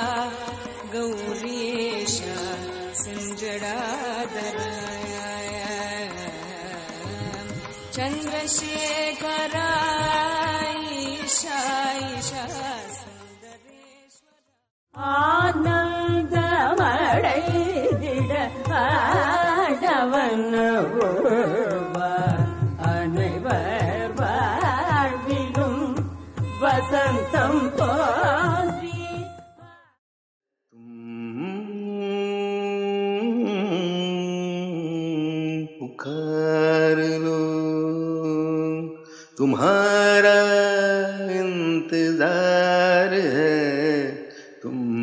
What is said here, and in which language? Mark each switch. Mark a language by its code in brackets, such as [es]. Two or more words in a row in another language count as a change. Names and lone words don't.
[sa] गौरीशा सिञ्जडाधरा चन्द्रशेखरा ईशा ईशा सुन्दरेश्वरा [ta] आनन्दमடைந்திட ஆடவன் அனைவர் வாழ்விலும் வசந்தம் தோன்றி [hi] पुकार लो तुम्हारा इंतजार है तुम